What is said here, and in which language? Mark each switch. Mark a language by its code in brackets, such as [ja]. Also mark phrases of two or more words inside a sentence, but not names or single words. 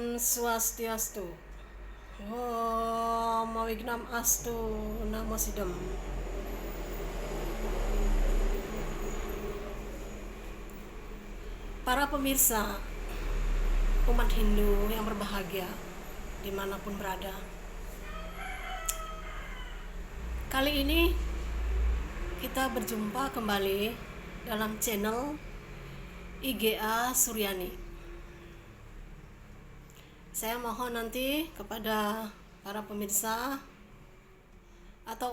[sa] Swastiastu. Om Wignam Astu Namo Sidam. [id] Para pemirsa umat Hindu yang berbahagia dimanapun berada, kali ini kita berjumpa kembali dalam channel IGA Suryani. Saya mohon nanti kepada para pemirsa atau